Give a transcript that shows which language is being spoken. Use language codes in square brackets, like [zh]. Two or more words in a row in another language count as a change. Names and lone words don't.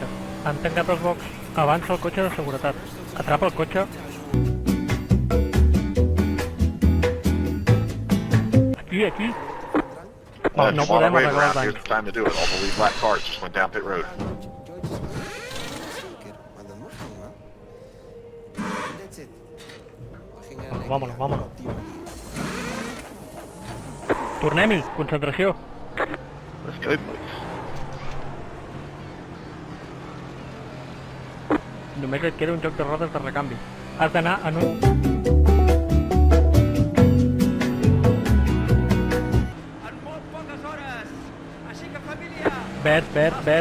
[ca] Han tancat els box. Avança el cotxe de seguretat. Atrapa el cotxe. Aquí. No podem arreglar els [en] Here's [ca] danys. [en] the time to do it. All the lead black cars just went down pit road. Vámonos. [ca] Tornem-hi, concentració. [en] Let's go, boys. [ca] Només et queda un joc de rodes de recanvi. Has d'anar en un... Verd.